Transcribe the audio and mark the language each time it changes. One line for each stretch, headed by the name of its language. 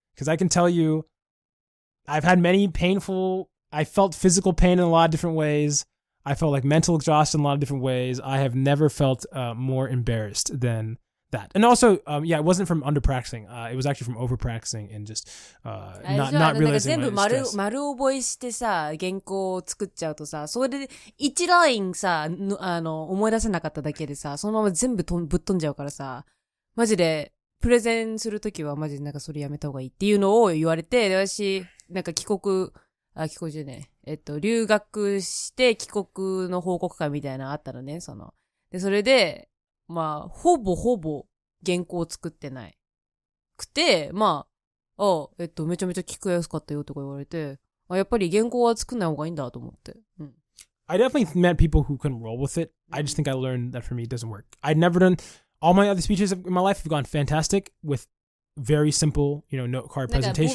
English: Because I can tell you, I've had I felt physical pain in a lot of different ways. I felt mental exhaustion in a lot of different ways. I have never felt more embarrassed than that. And also, it wasn't from under practicing. It was actually from over practicing and just not realizing my stress.
Japanese: 全部丸覚えしてさ、原稿を作っちゃうとさ、それで1ラインさ、思い出せなかっただけでさ、そのまま全部ぶっ飛んじゃうからさ、マジで、プレゼンするときはマジでそれやめた方がいいっていうのを言われて、私、帰国じゃねえ。留学して帰国の報告会みたいなのあったのね、で、それで、ほぼ原稿を作ってないくて、めちゃめちゃ聞くやすかったよとか言われて、やっぱり原稿は作んない方がいいんだと思って。うん。
English: I definitely met people who couldn't roll with it. I just think I learned that for me it doesn't work. I'd never done all my other speeches in my life have gone fantastic with very simple, note card presentation.